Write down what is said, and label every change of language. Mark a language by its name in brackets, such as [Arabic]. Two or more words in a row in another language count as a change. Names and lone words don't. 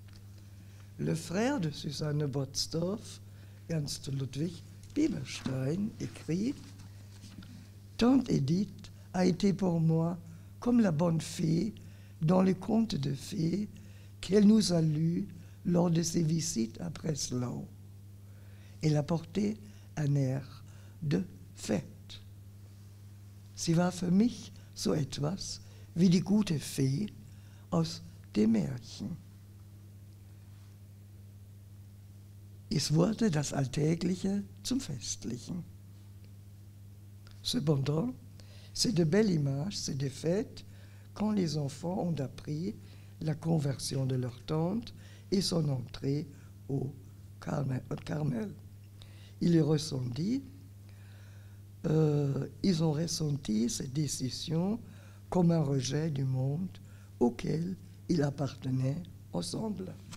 [French] Le frère de Susanne Batzdorf, Ernst Ludwig Bieberstein écrit « Tante Edith a été pour moi comme la bonne fée dans le conte de fées qu'elle nous a lu lors de ses visites à Breslau. Elle a porté ein air de Fête. [German] Sie war für mich so etwas wie die gute Fee aus dem Märchen. Es wurde das Alltägliche zum Festlichen. [French] Cependant, c'est de belles images, c'est des fêtes, quand les enfants ont appris la conversion de leur tante et son entrée au Carmel. Ils ont ressenti cette décision comme un rejet du monde auquel ils appartenaient ensemble.